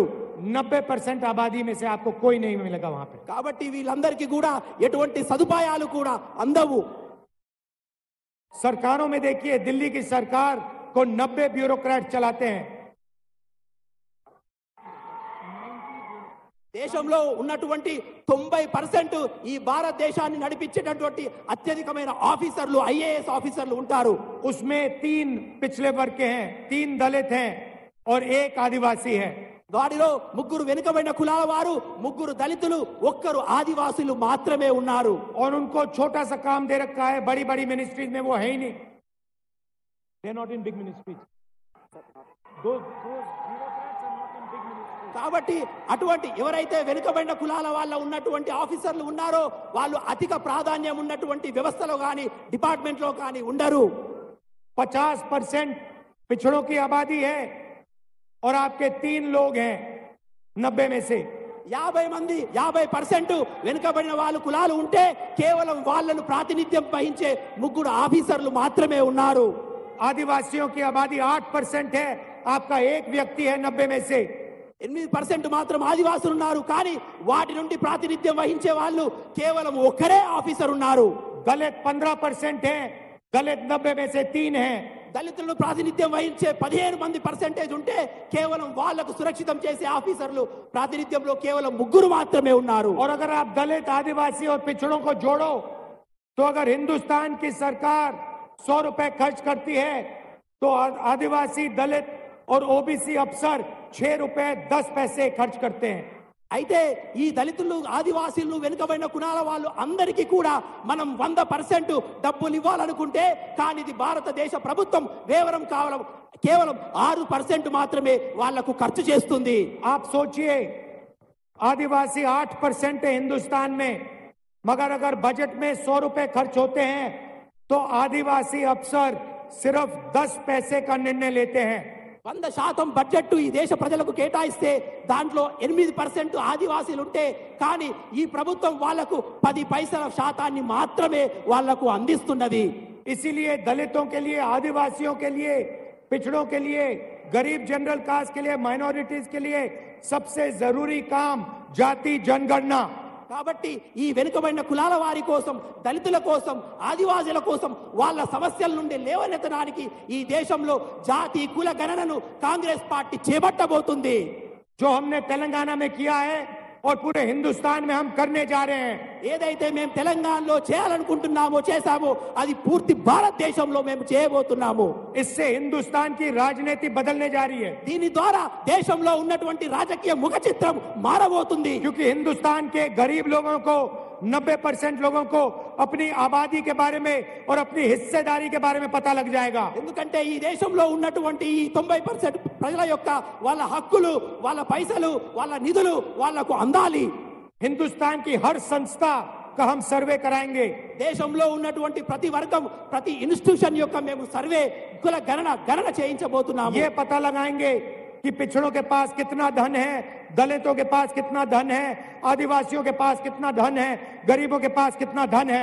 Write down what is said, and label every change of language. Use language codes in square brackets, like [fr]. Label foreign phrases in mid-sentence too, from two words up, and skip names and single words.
[hi] 90% आबादी में से आपको कोई नहीं मिलेगा वहां पे। [te] కాబట్టి వీళ్ళందరికీ కూడా ఎటువంటి సదుపాయాలు కూడా అందవు. [hi] सरकारों में देखिए, दिल्ली की सरकार को 90 ब्यूरोक्रेट चलाते हैं। [te] దేశంలో ఉన్నటువంటి 90% ఈ భారతదేశాన్ని నడిపించేటటువంటి అత్యధికమైన ఆఫీసర్లు, ఐఏఎస్ ఆఫీసర్లు ఉంటారు. [hi] उसमें 3 पिछले वर्ग के हैं, 3 दलित हैं और 1 आदिवासी है। [te] వారిలో 3 వెనుకబడిన కులాల వారు, 3 దళితులు, 1 ఆదివాసులు మాత్రమే ఉన్నారు. [hi] और उनको छोटा सा काम दे रखा है, बड़ी बड़ी मिनिस्ट्रीज में वो है ही नहीं। [en] they not in big ministries. [te] కాబట్టి అటువంటి ఎవరైతే వెనుకబడిన కులాల వాళ్ళ ఉన్నటువంటి ఆఫీసర్లు ఉన్నారో వాళ్ళు అధిక ప్రాధాన్యం ఉన్నటువంటి వ్యవస్థలో కానీ డిపార్ట్మెంట్లో కానీ ఉండరు. [hi] 50% पिछड़ों की आबादी है और आपके 3 लोग हैं 90 में से। [te] 50% వెనుకబడిన వాళ్ళు కులాలు ఉంటే కేవలం వాళ్ళను ప్రాతినిధ్యం వహించే 3 ఆఫీసర్లు మాత్రమే ఉన్నారు. [hi] आदिवासियों की आबादी 8% है, आपका 1 व्यक्ति है 90 में से। [te] 8% మాత్రం ఆదివాసులు ఉన్నారు, కానీ వాటి నుండి ప్రాతినిధ్యం వహించే వాళ్ళు కేవలం 1 ఆఫీసర్ ఉన్నారు. [hi] दलित 15% है, दलित 90 में से 3 हैं। [te] దళితులను ప్రాతినిధ్యం వహించే 15% ఉంటే కేవలం వాళ్లకు సురక్షితం చేసే ఆఫీసర్లు ప్రాతినిధ్యంలో కేవలం 3 మాత్రమే ఉన్నారు. [hi] और अगर आप दलित, आदिवासी और पिछड़ों को जोड़ो तो अगर हिंदुस्तान की सरकार 100 रुपए खर्च करती है तो आदिवासी, दलित और ओबीसी अफसर 6 रुपए 10 पैसे खर्च करते हैं। [te] అయితే ఈ దళితులు, ఆదివాసీలు, వెనుకబడిన కులాల వాళ్ళు అందరికీ కూడా మనం 100% డబ్బులు ఇవ్వాలనుకుంటే కానీ ఇది భారతదేశ ప్రభుత్వం కేవలం 6% మాత్రమే వాళ్లకు ఖర్చు చేస్తుంది. [hi] आप सोचिए, आदिवासी 8% है हिंदुस्तान में, मगर अगर बजट में 100 रुपए खर्च होते हैं तो आदिवासी अफसर सिर्फ 10 पैसे का निर्णय लेते हैं। [te] 100% బడ్జెట్ ఈ దేశ ప్రజలకు కేటాయిస్తే దాంట్లో 8% ఆదివాసీలు ఉంటే కానీ ఈ ప్రభుత్వం వాళ్లకు 10 పైసల శాతాన్ని మాత్రమే వాళ్లకు అందిస్తున్నది। [hi] इसीलिए दलितों के लिए, आदिवासियों के लिए, पिछड़ों के लिए, गरीब [en] general caste [hi] के लिए, माइनॉरिटीज के लिए सबसे जरूरी काम जाति जनगणना। [te] కాబట్టి ఈ వెనుకబడిన కులాల వారి కోసం, దళితుల కోసం, ఆదివాసీల కోసం వాళ్ళ సమస్యల నుండి లేవనెత్తడానికి ఈ దేశంలో జాతి కుల గణనను కాంగ్రెస్ పార్టీ చేపట్టబోతుంది। [hi] जो हमने तेलंगाना में किया है और पूरे हिंदुस्तान में हम करने जा रहे हैं। [te] ఏదైతే మేము తెలంగాణలో చేయాలనుకుంటున్నామో చేశామో అది పూర్తి భారతదేశంలో మేము చేయబోతున్నాము। [hi] इससे हिंदुस्तान की राजनीति बदलने जा रही है। [te] దీని ద్వారా దేశంలో ఉన్నటువంటి రాజకీయ ముఖ చిత్రం మారబోతుంది। [hi] क्योंकि हिंदुस्तान के गरीब लोगों को, 90% लोगों को अपनी आबादी के बारे में और अपनी हिस्सेदारी के बारे में पता लग जाएगा। [te] ఎందుకంటే ఈ దేశంలో ఉన్నటువంటి ఈ 90% ప్రజల యొక్క వాళ్ళ హక్కులు, వాళ్ళ పైసలు, వాళ్ళ నిధులు వాళ్ళకు అందాలి। [hi] हिंदुस्तान की हर संस्था का हम सर्वे कराएंगे। [te] దేశంలో ఉన్నటువంటి ప్రతి వర్గం, ప్రతి ఇన్స్టిట్యూషన్ యొక్క మేము సర్వే కుల గణన చేయించబోతున్నాము। [hi] ये पता लगाएंगे कि पिछड़ों के पास कितना धन है, दलितों के पास कितना धन है, आदिवासियों के पास कितना धन है, गरीबों के पास कितना धन है।